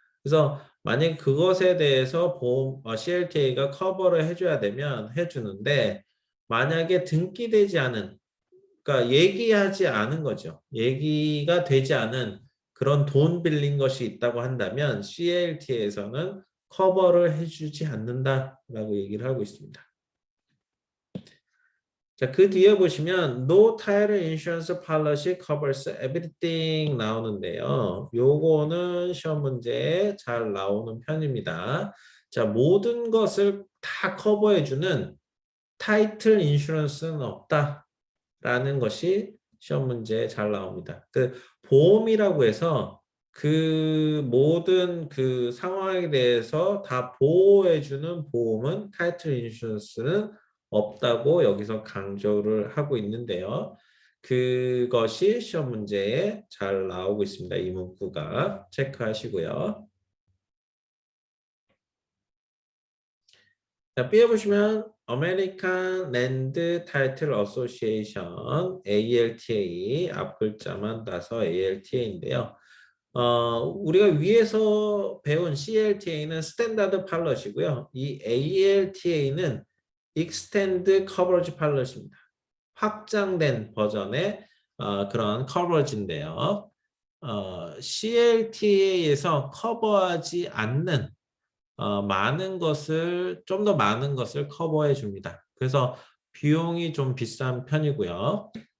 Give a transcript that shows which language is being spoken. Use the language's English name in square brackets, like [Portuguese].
[Korean] 그래서 만약 그것에 대해서 보험 CLTA가 커버를 해줘야 되면 해주는데 만약에 등기되지 않은 그러니까 얘기하지 않은 거죠. 얘기가 되지 않은 그런 돈 빌린 것이 있다고 한다면 CLTA에서는 커버를 해주지 않는다라고 얘기를 하고 있습니다. 자, 그 뒤에 보시면 [English] No Title Insurance Policy Covers Everything [Korean] 나오는데요. 요거는 시험 문제에 잘 나오는 편입니다. 자, 모든 것을 다 커버해주는 타이틀 인슈런스는 없다라는 것이 시험 문제에 잘 나옵니다. 그 보험이라고 해서 그 모든 그 상황에 대해서 다 보호해주는 보험은 타이틀 인슈런스는 없다고 여기서 강조를 하고 있는데요. 그것이 시험 문제에 잘 나오고 있습니다. 이 문구가 체크하시고요. 자, B에 보시면 American Land Title Association ALTA 앞 글자만 따서 ALTA인데요. 우리가 위에서 배운 CLTA는 스탠다드 팔럿이고요. 이 ALTA는 [English] Extend Coverage Pilot [Korean] 입니다. 확장된 버전의 그런 커버지인데요. CLTA에서 커버하지 않는 많은 것을 좀 더 많은 것을 커버해 줍니다. 그래서 비용이 좀 비싼 편이고요.